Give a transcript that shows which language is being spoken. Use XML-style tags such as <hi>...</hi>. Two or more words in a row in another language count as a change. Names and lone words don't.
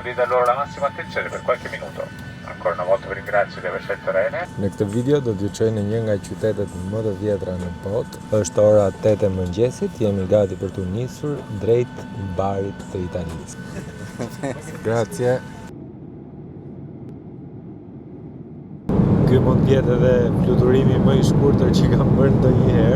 <it>lì da loro la massima attenzione per qualche minuto. Ancora una volta vi ringrazio di aver scelto Ryanair.</it> <sq>Në këtë video do t'ju çoj në një nga qytetet më të vjetra në botë. Është ora 8 e mëngjesit, jemi gati për të nisur drejt barit të Italisë. Grazie. Ky mund të jetë edhe fluturimi më i shkurtër që kam bërë ndonjëherë.</sq>